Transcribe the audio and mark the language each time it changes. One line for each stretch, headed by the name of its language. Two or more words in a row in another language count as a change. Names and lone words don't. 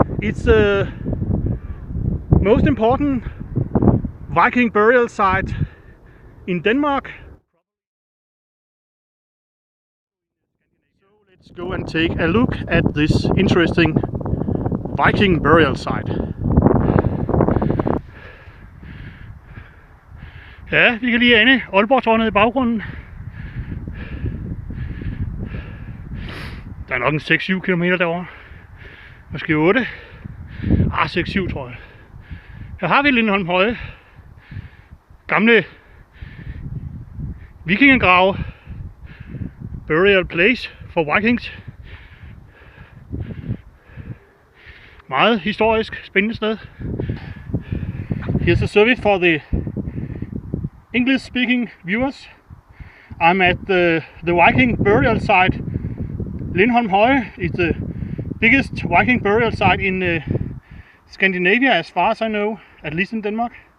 English: It's the most important Viking burial site in Denmark. So let's go and take a look at this interesting Viking burial site.
Danish: Ja, vi kan lige ane Aalborg-tårnet i baggrunden. Der er nok en 6-7 km derovre. Måske 8. 6-7 tror jeg. Her har vi Lindholm Høje. Gamle vikingegrave.
English: Burial place for Vikings.
Danish: Meget historisk, spændende sted.
English: Here's a survey for the English-speaking viewers. I'm at the Viking burial site. Lindholm Høje is the biggest Viking burial site in Scandinavia, as far as I know, at least in Denmark.